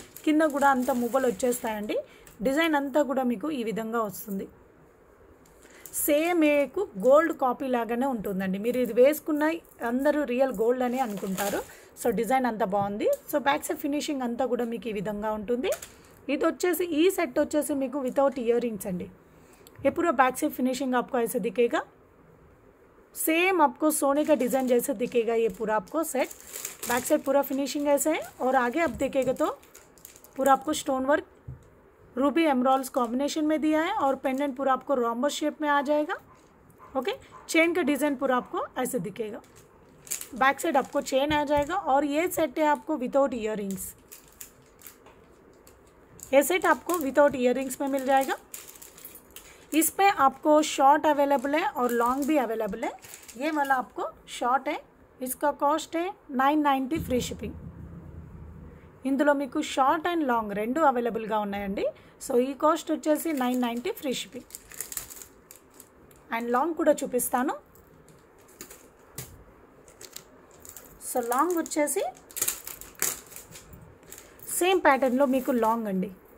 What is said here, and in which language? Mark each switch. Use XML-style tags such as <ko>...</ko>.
<te>కింద కూడా అంతా మువ్వలు వచ్చేస్తాయండి. డిజైన్ అంతా కూడా మీకు ఈ విధంగా వస్తుంది. సేమ్ మీకు గోల్డ్ కాపీ లాగానే ఉంటుందండి. మీరు ఇది వేసుకున్న అందరూ రియల్ గోల్డ్ అని అనుకుంటారు. సో డిజైన్ అంతా బాగుంది. సో బ్యాక్ సైడ్ ఫినిషింగ్ అంతా కూడా మీకు ఈ విధంగా ఉంటుంది. ఇది వచ్చేసి ఈ సెట్ వచ్చేసి మీకు వితౌట్ ఇయర్ రింగ్స్ అండి.</te> <hi>ये पूरा बैक साइड फिनिशिंग आपको ऐसे दिखेगा, सेम आपको सोने का डिज़ाइन जैसे दिखेगा ये पूरा आपको सेट। बैक साइड पूरा फिनिशिंग ऐसे है और आगे आप देखेंगे तो पूरा आपको stone work Ruby emeralds combination में दिया है और पेंडेंट पूरा आपको रोम्बस शेप में आ जाएगा। ओके, चेन का डिज़ाइन पूरा आपको ऐसे दिखेगा, बैक साइड आपको चेन आ जाएगा। और ये सेट है आपको विदाउट ईयरिंग्स, ये सेट आपको विदाउट ईयरिंग्स में मिल जाएगा। इस पे आपको शॉर्ट अवेलेबल है और लॉन्ग भी अवेलेबल है। ये वाला आपको शॉर्ट है, इसका कॉस्ट है 990 ఫ్రీ షిప్పింగ్।</hi> <te>ఇందులో మీకు షార్ట్ అండ్ లాంగ్ రెండు అవైలబుల్గా ఉన్నాయండి। సో ఈ కాస్ట్ వచ్చేసి 990 ఫ్రీ షిప్పింగ్। అండ్ లాంగ్ కూడా చూపిస్తాను। సో లాంగ్ వచ్చేసి సేమ్ ప్యాటర్న్లో మీకు లాంగ్ అండి।</te>